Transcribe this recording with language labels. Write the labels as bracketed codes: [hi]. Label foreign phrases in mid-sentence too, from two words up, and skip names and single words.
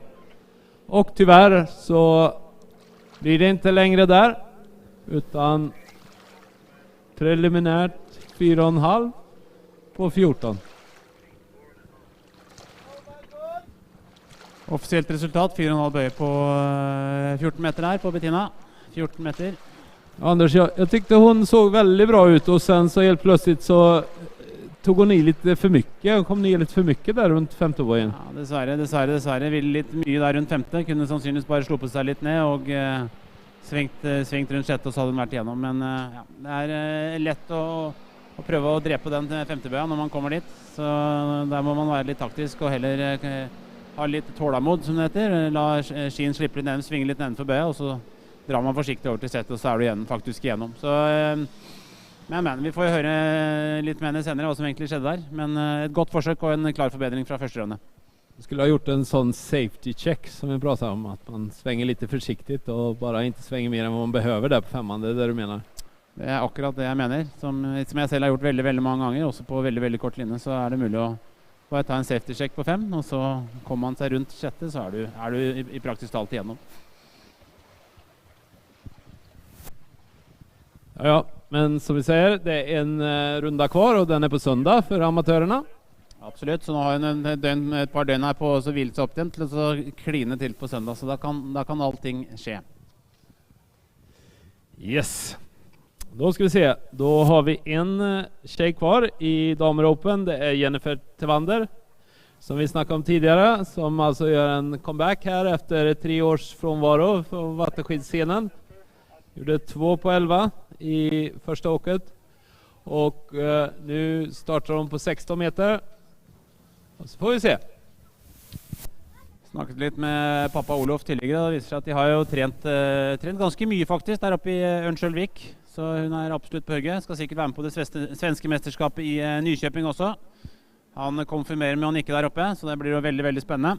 [sv] Och tyvärr så blir det inte längre där, utan preliminärt 4,5 på 14. [no] Offisielt resultat, 4,5 bøye på 14 meter der på Bettina. 14 meter. [sv] Anders, jag tyckte hon såg väldigt bra ut och sen så helt plötsligt så tog hon i lite för mycket. Hon kom ner lite för mycket där runt femte bøyen. [no] Ja, dessverre. Ville litt mye der rundt femte. Kunne sannsynligvis bare slå på seg litt ned og svengt rundt sjette, og så hadde hun vært igjennom. Men ja, det er lett å prøve å drepe den femtebøya når man kommer dit. Så der må man være litt taktisk og heller ha litt tålamod, som det heter. La skien slippe litt ned, svinge litt nedenfor bøya, og så drar man forsiktig over til settet, og så er du faktisk igjennom. Så, men vi får jo høre litt med henne senere hva som egentlig skjedde der. Men et godt forsøk og en klar forbedring fra første runde. [sv] Du skulle ha gjort en sånn [en] safety check [sv] som vi pratar om, at man svänger lite försiktigt och bara inte svänger mer än vad man behöver där på femman. Det är det du menar? [no] Det er akkurat det jeg mener. Som jeg selv har gjort veldig, veldig mange ganger, også på veldig, veldig kort linje, så er det mulig å bare ta en [en] safety check [no] på 5, og så kommer man seg rundt sjette, så er du i praktisk talt igjennom. [sv] Ja, men som vi säger, det är en runda kvar och den är på söndag för amatörerna. [no] Absolutt, så nå har hun et par døgn her på å hvile seg opp til å kline til på søndag, så da kan allting skje. [sv] Yes. Då ska vi se, då har vi en tjej kvar i Damer Open. Det är Jennifer Tevander, som vi snackade om tidigare, som alltså gör en comeback här efter 3 års frånvaro från vattenskidscenen. Gjorde 2 på 11 i första åket. Och nu startar de på 16 meter. [no] Og så får vi se. Snakket litt med pappa Olof tidligere, og det viser seg at de har jo trent ganske mye faktisk der oppe i Ørnskjølvik. Så hun er absolutt på høyre. Skal sikkert være med på det svenske mesterskapet i Nykjøping også. Han konfirmerer med han ikke der oppe, så det blir jo veldig, veldig spennende.